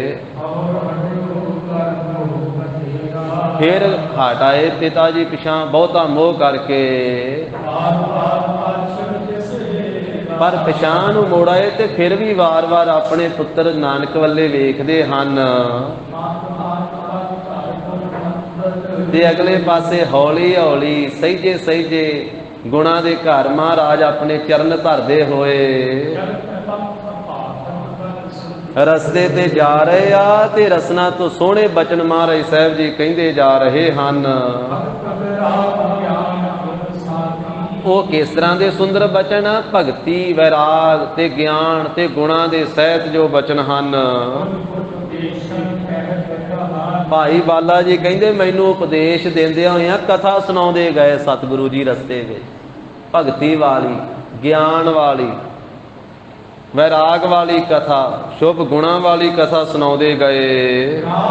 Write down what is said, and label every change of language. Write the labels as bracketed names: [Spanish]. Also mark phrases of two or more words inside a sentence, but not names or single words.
[Punjabi] ਫਿਰ ਹਟਾਏ ਪਿਤਾ ਜੀ ਪਿੱਛਾ ਬਹੁਤਾ ਮੋਹ ਕਰਕੇ, ਪਰ ਪਿੱਛਾ ਨੂੰ ਮੁੜ ਆਏ ਤੇ ਫਿਰ ਭੀ ਵਾਰ ਵਾਰ ਅਪਣੇ ਪੁੱਤਰ ਨਾਨਕ ਵਾਲੇ ਵੇਖਦੇ ਹਨ ਤੇ ਅਗਲੇ ਪਾਸੇ ਹੌਲੀ ਹੌਲੀ ਸਹਿਜੇ ਸਹਿਜੇ ਗੁਣਾਂ ਦੇ ਘਰ ਮਹਾਰਾਜ ਅਪਣੇ ਚਰਣ ਧਰਦੇ ਹੋਏ ਰਸਤੇ ਤੇ ਜਾ ਰਹੇ ਆ ਤੇ ਰਸਨਾ ਤੋਂ ਸੋਹਣੇ ਬਚਨ ਮਹਾਰਾਜ ਸਾਹਿਬ ਜੀ ਕਹਿੰਦੇ ਜਾ ਰਹੇ ਹਨ। ਉਹ ਕਿਸ ਤਰ੍ਹਾਂ ਦੇ ਸੁੰਦਰ ਬਚਨ? ਭਗਤੀ, ਵੈਰਾਗ ਤੇ ਗਿਆਨ ਤੇ ਗੁਣਾਂ ਦੇ ਸਹਿਤ ਜੋ ਬਚਨ ਹਨ। ਭਾਈ ਬਾਲਾ ਜੀ ਕਹਿੰਦੇ ਮੈਨੂੰ ਉਪਦੇਸ਼ ਦਿੰਦਿਆਂ ਹੋਇਆਂ ਕਥਾ ਸੁਣਾਉਂਦੇ ਗਏ ਸਤਿਗੁਰੂ ਜੀ ਰਸਤੇ ਵਿੱਚ। ਭਗਤੀ ਵਾਲੀ, ਗਿਆਨ ਵਾਲੀ, ਵੈਰਾਗ ਵਾਲੀ ਕਥਾ, ਸ਼ੁਭ ਗੁਣਾਂ ਵਾਲੀ ਕਥਾ ਸੁਣਾਉਂਦੇ ਗਏ।